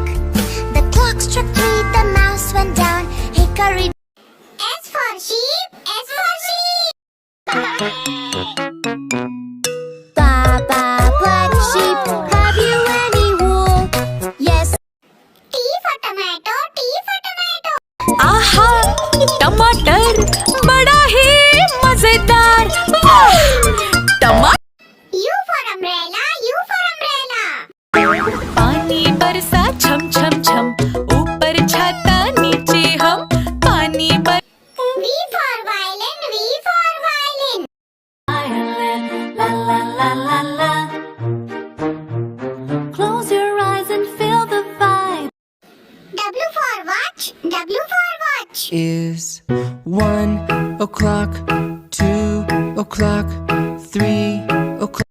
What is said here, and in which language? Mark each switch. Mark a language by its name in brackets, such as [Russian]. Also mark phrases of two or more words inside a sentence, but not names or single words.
[English] The clock struck 3, the mouse went down. Hickory. S for sheep, S for sheep. Baba, black sheep, have you any wool? Yes. T for tomato, T for tomato. [Hindi] आहा टमाटर बड़ा ही मजेदार. वाह! [English] U for umbrella, U for umbrella. [Hindi] पानी बरसा छम छम छम, ऊपर छाता नीचे हम. पानी बर [English] V for violin, V for violin. la la la la la. Close your eyes and feel the vibe. W for watch, W for watch. Is 1 o'clock 2 o'clock 3 o'clock